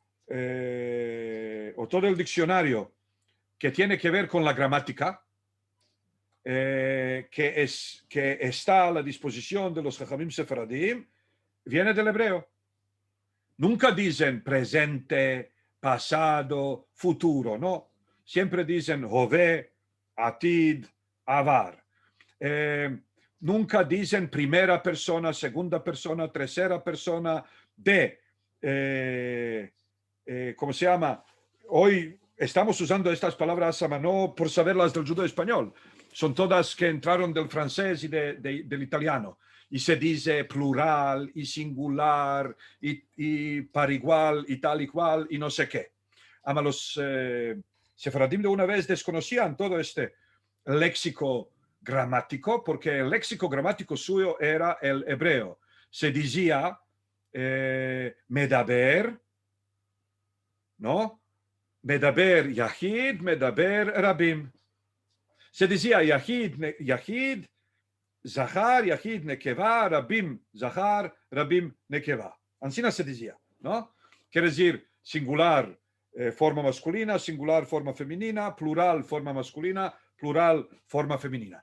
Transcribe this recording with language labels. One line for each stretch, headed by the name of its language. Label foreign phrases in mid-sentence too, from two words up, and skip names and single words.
Spanish: o todo el diccionario que tiene que ver con la gramática, que está a la disposición de los
Hebrew: חכמים ספרדים,
Spanish: viene del hebreo. Nunca dicen presente, pasado, futuro, no. Siempre dicen
Hebrew: הווה, עתיד, עבר.
Spanish: Nunca dicen primera persona, segunda persona, tercera persona, ¿cómo se llama? Hoy estamos usando estas palabras no por saberlas del judo español. Son todas que entraron del francés y del italiano. Y se dice plural y singular y par igual y tal y cual y no sé qué. Los sefaradim de una vez desconocían todo este léxico gramático, porque el léxico gramático suyo era el hebreo. Se decía medaber, ¿no?
Hebrew: מדבר יחיד, מדבר רבים.
Spanish: Se decía
Hebrew: יחיד, זכר, יחיד, נקבה, רבים, זכר, רבים, נקבה.
Spanish: Así se decía, ¿no? Quiere decir singular, forma masculina, singular, forma femenina, plural, forma masculina, plural, forma femenina.